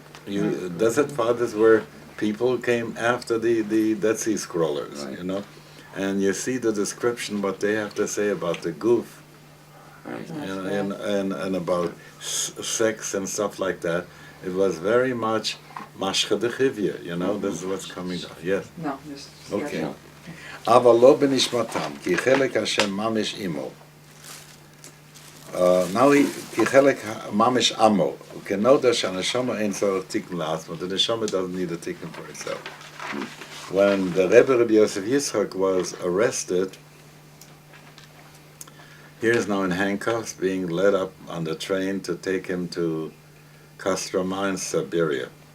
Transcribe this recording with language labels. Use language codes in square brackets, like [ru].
[en] Desert Fathers were people who came after the Dead Sea Scrollers, Right. you know, and you see the description what they have to say about the goof. Right. And about sex and stuff like that. It was very much mashcha dechivya, you know, this is what's coming down. Yes. No, just. Okay. [he] אבל לא בנשמתם, כי חלק השם ממש עמו. כי חלק ממש עמו. וכנודע שהנשמה אין צורך תיקון לעצמו. [en] The neshama doesn't need a tikkun for itself. When the Rebbe Rabbi Yosef Yitzchak was arrested, he is now in handcuffs, being led up on the train to take him to Kostroma in Siberia.